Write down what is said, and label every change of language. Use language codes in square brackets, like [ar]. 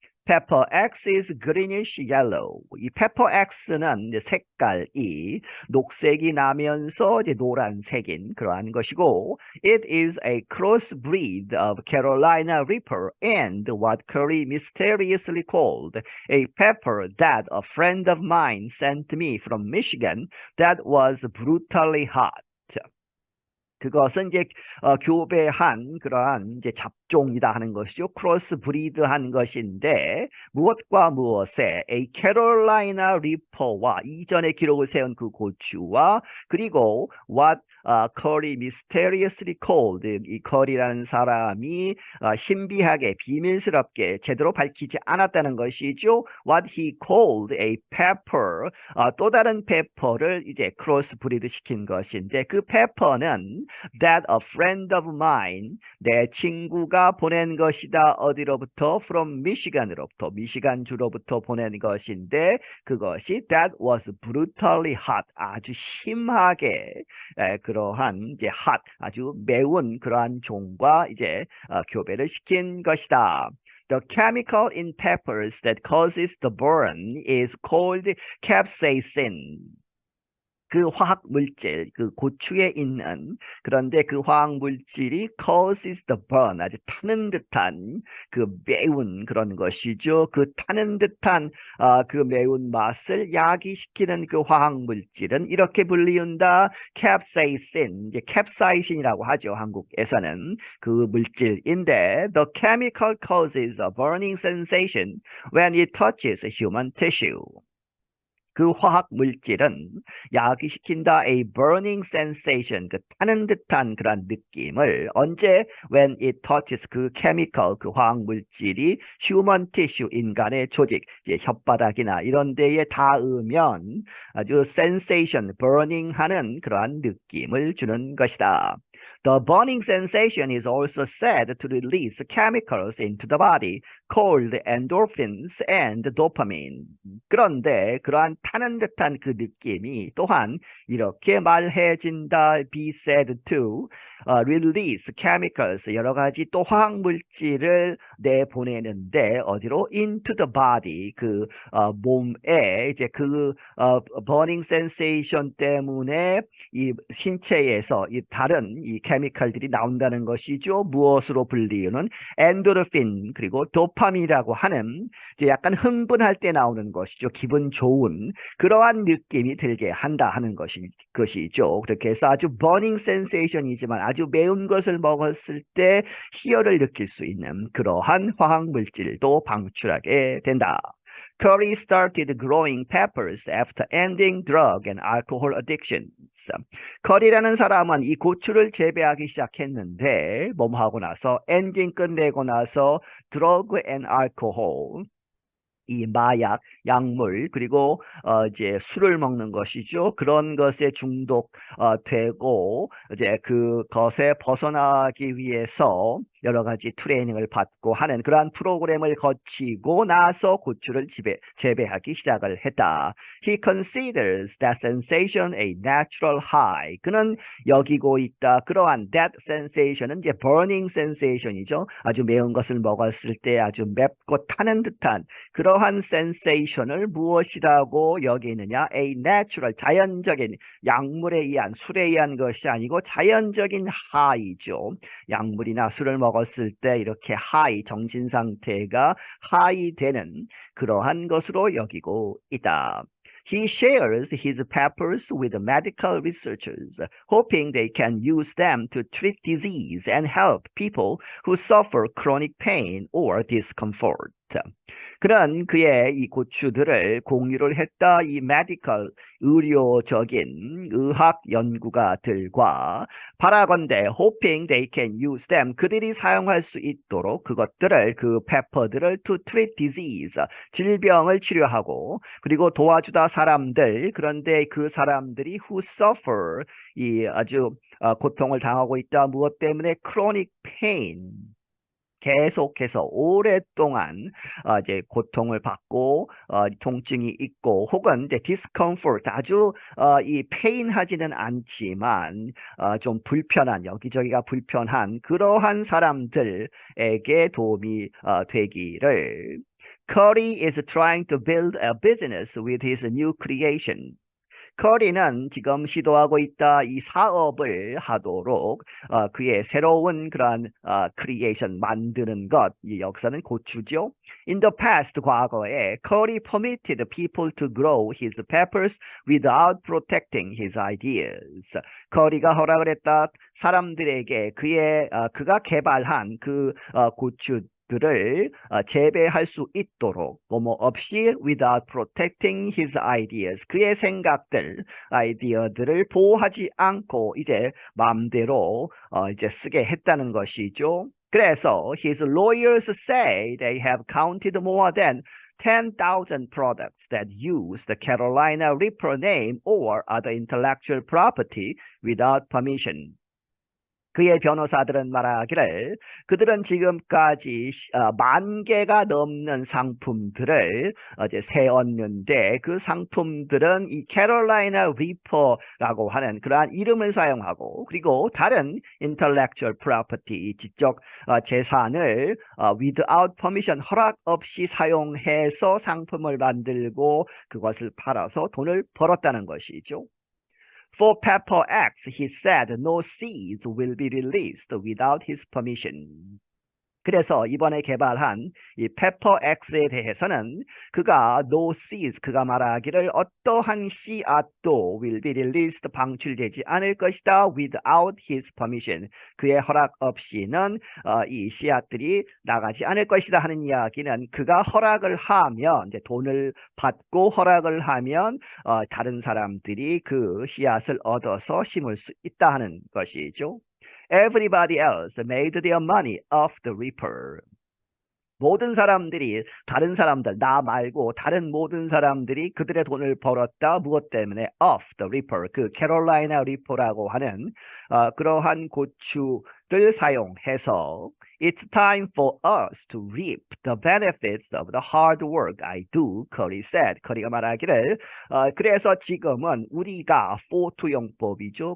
[en] Pepper X is greenish yellow. [ko] 이 Pepper X는 이제 색깔이 녹색이 나면서 이제 노란색인 그러한 것이고, [en] it is a crossbreed of Carolina Reaper and what Curry mysteriously called a pepper that a friend of mine sent me from Michigan that was brutally hot. [ko] 그것은 이제 교배한 그러한 이제 종이다 하는 것이죠. 크로스 브리드한 것인데 무엇과 무엇에 a Carolina Reaper와 이전에 기록을 세운 그 고추와 그리고 [en] what Curry mysteriously called [ko] 이 커리라는 사람이 신비하게 비밀스럽게 제대로 밝히지 않았다는 것이죠. [en] What he called a pepper [ko] 또 다른 페퍼를 이제 크로스 브리드 시킨 것인데 그 페퍼는 [en] that a friend of mine [ko] 내 친구가 보낸 것이다. 어디로부터? [en] From Michigan [ko] 으로부터 미시간 주로부터 보낸 것인데 그것이 [en] that was brutally hot [ko] 아주 심하게 그러한 이제 hot 아주 매운 그러한 종과 이제 교배를 시킨 것이다. [en] The chemical in peppers that causes the burn is called capsaicin. [ko] 그 화학 물질, 그 고추에 있는 그런데 그 화학 물질이 [en] causes the burn, [ko] 아주 타는 듯한 그 매운 그런 것이죠. 그 타는 듯한 그 매운 맛을 야기시키는 그 화학 물질은 이렇게 불리운다. capsaicin, 이제 capsaicin이라고 하죠. 한국에서는 그 물질인데 [en] the chemical causes a burning sensation when it touches human tissue. [ko] 그 화학 물질은 야기시킨다 [en] a burning sensation [ko] 그 타는 듯한 그런 느낌을 언제 [en] when it touches [ko] 그 chemical 그 화학 물질이 [en] human tissue [ko] 인간의 조직 이제 혓바닥이나 이런 데에 닿으면 아주 sensation burning 하는 그러한 느낌을 주는 것이다. [en] The burning sensation is also said to release chemicals into the body called endorphins and dopamine. [ko] 그런데 그러한 타는 듯한 그 느낌이 또한 이렇게 말해진다. [en] Be said to release chemicals [ko] 여러 가지 또 화학 물질을 내보내는데 어디로 [en] into the body [ko] 그 몸에 이제 그 burning sensation 때문에 이 신체에서 이 다른 이 케미컬들이 나온다는 것이죠. 무엇으로 불리우는 엔도르핀 그리고 도파민이라고 하는 이제 약간 흥분할 때 나오는 것이죠. 기분 좋은 그러한 느낌이 들게 한다 하는 것이죠. 그렇게 해서 아주 burning sensation이지만 아주 매운 것을 먹었을 때 희열을 느낄 수 있는 그러한 화학 물질도 방출하게 된다. [en] Curry started growing peppers after ending drug and alcohol addictions. [ko] 커리라는 사람은 이 고추를 재배하기 시작했는데 뭐하고 나서 ending 끝내고 나서 [en] drug and alcohol [ko] 이 마약, 약물 그리고 이제 술을 먹는 것이죠. 그런 것에 중독되고 이제 그것에 벗어나기 위해서 여러 가지 트레이닝을 받고 하는 그러한 프로그램을 거치고 나서 고추를 재배하기 시작을 했다. [en] He considers that sensation a natural high. [ko] 그는 여기고 있다. 그러한 [en] that sensation [ko] 은 이제 burning sensation이죠. 아주 매운 것을 먹었을 때 아주 맵고 타는 듯한 그러한 sensation을 무엇이라고 여기느냐? [en] A natural, [ko] 자연적인 약물에 의한, 술에 의한 것이 아니고 자연적인 high죠. 약물이나 술을 먹었을 때 이렇게 high, 정신 상태가 high 되는 그러한 것으로 여기고 있다. [en] He shares his peppers with medical researchers, hoping they can use them to treat disease and help people who suffer chronic pain or discomfort. [ko] 그런 그의 이 고추들을 공유를 했다. 이 메디컬 의료적인 의학 연구가들과 바라건대 [en] hoping they can use them [ko] 그들이 사용할 수 있도록 그것들을 그 페퍼들을 [en] to treat disease [ko] 질병을 치료하고 그리고 도와주다 사람들 그런데 그 사람들이 [en] who suffer [ko] 이 아주 고통을 당하고 있다. 무엇 때문에 [en] chronic pain [ko] 계속해서 오랫동안 이제 고통을 받고 통증이 있고 혹은 이제 discomfort 아주 이 pain하지는 않지만 좀 불편한 여기저기가 불편한 그러한 사람들에게 도움이 되기를. [en] Curry is trying to build a business with his new creation. [ko] 커리는 지금 시도하고 있다 이 사업을 하도록 그의 새로운 그런 크리에이션 만드는 것, 이 역사는 고추죠. [en] In the past, [ko] 과거에 [en] Curry permitted people to grow his peppers without protecting his ideas. [ko] 커리가 허락을 했다 사람들에게 그가 개발한 고추들을 재배할 수 있도록 뭐뭐 없이 [en] without protecting his ideas [ko] 그의 아이디어들을 보호하지 않고 이제 마음대로 이제 쓰게 했다는 것이죠. 그래서 [en] his lawyers say they have counted more than 10,000 products that use the Carolina Reaper name or other intellectual property without permission. [ko] 그의 변호사들은 말하기를 그들은 지금까지 10,000개가 넘는 상품들을 이제 세웠는데 그 상품들은 이 캐롤라이나 리퍼라고 하는 그러한 이름을 사용하고 그리고 다른 [en] intellectual property [ko] 지적 재산을 [en] without permission [ko] 허락 없이 사용해서 상품을 만들고 그것을 팔아서 돈을 벌었다는 것이죠. [en] For Pepper X, he said no seeds will be released without his permission. [ko] 그래서 이번에 개발한 이 Pepper X에 대해서는 그가 [en] no seeds, [ko] 그가 말하기를 어떠한 씨앗도 [en] will be released, [ko] 방출되지 않을 것이다 [en] without his permission. [ko] 그의 허락 없이는 이 씨앗들이 나가지 않을 것이다 하는 이야기는 그가 허락을 하면 이제 돈을 받고 허락을 하면 다른 사람들이 그 씨앗을 얻어서 심을 수 있다 하는 것이죠. [en] Everybody else made their money off the reaper. [ko] 모든 사람들이 다른 사람들 나 말고 다른 모든 사람들이 그들의 돈을 벌었다. 무엇 때문에? [en] Off the reaper. [ko] 그 캐롤라이나 리퍼라고 하는 그러한 고추를 사용해서 [en] It's time for us to reap the benefits of the hard work I do, Curry said. [ko] 커리가 말하기를 그래서 지금은 우리가 for to용법이죠.